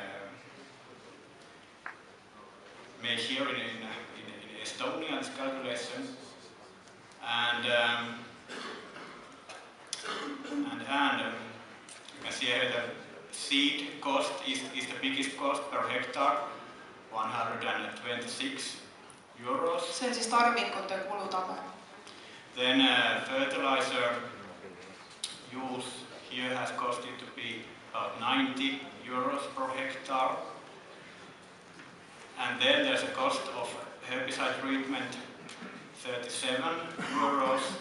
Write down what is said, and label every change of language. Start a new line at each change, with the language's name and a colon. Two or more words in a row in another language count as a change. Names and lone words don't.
English: made here in Estonia, this calculation, and you can see here the seed cost is the biggest cost per hectare, 126 euros.
Estonian: See on siis tarbikute kulutabel.
English: Then fertilizer use here has costed to be about 90 euros per hectare. And then there's a cost of herbicide treatment, 37 euros.